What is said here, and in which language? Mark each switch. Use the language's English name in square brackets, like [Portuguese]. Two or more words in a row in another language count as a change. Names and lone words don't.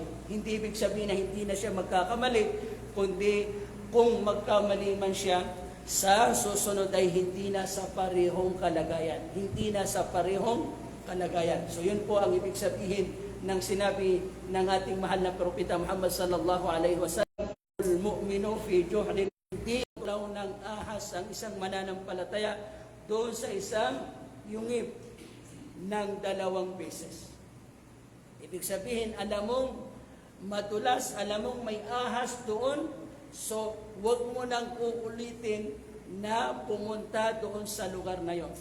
[Filipino] Hindi ibig sabihin na hindi na siya magkakamali, kundi kung magkamali man siya, sa susunod ay hindi na sa parehong kalagayan. Hindi na sa parehong kalagayan. So yun po ang ibig sabihin ng sinabi ng ating mahal na propeta Muhammad [Arabic] صلى الله عليه وسلم, المؤمن في جهد, [Filipino] hindi ulaw ng ahas ang isang mananampalataya doon sa isang yungib ng 2 beses. Ibig sabihin, alam mong madulas, alam mong may ahas doon, so huwag mo nang uulitin na pumunta doon sa lugar na yon.